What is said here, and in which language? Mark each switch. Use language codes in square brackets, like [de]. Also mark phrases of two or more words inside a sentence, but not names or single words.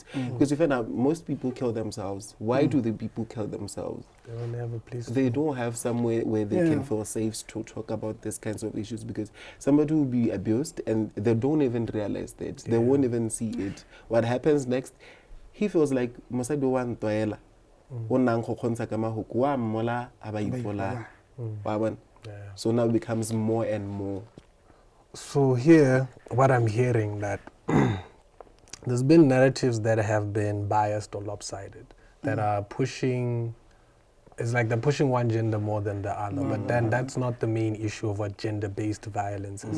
[en] Because you find out most people kill themselves. Why do the people kill themselves? They don't have a place. They don't have somewhere where they can feel safe to talk about these kinds of issues, because somebody will be abused and they don't even realize that. They won't even see it. What happens next? He feels like [tn] mosadi wa ntwaela o nang go kgontsha ka mahuku wa mmola a ba ipola wa bona. [en] So now it becomes more and more. So here, what I'm hearing that there's been narratives that have been biased or lopsided, that are pushing, it's like they're pushing one gender more than the other, but then that's not the main issue of what gender-based violence is.